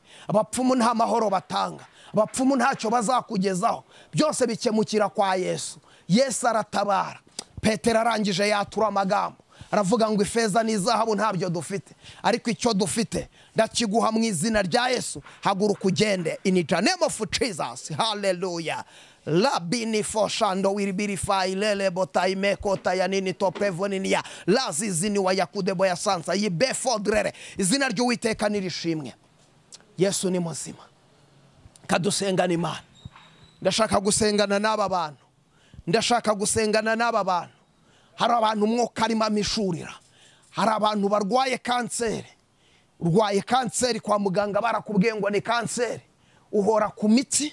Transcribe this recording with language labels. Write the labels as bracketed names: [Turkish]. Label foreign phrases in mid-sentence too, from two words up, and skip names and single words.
[Kinyarwanda] Abapfumu nta mahoro batanga, abapfumu ntacyo bazakugezaho. Byose bikemukira kwa Yesu. Yesu aratabara. Petero arangije yatura amagambo, aravuga ngo ifeza n'izahabu ntabyo dufite, ariko icyo dufite ndakiguha mu izina rya Yesu. Haguruka ugende [English] in the name of Jesus. [Kinyarwanda] Hallelujah. Labini foshando wiribirifai lele botaime kota yanini topevoninia lazizini wa yakudebo ya sansa yibefodrere. Izina ry'Uwiteka nirishimwe. Yesu ni muzima. Kadusengana Imana. Ndashaka gusengana n'aba bantu, ndashaka gusengana n'aba bantu. Hari abantu umwuka arimo amishurira. Hari abantu barwaye kanseri. Urwaye kanseri kwa muganga barakubwiye ngo ni kanseri, uhora ku mitsi.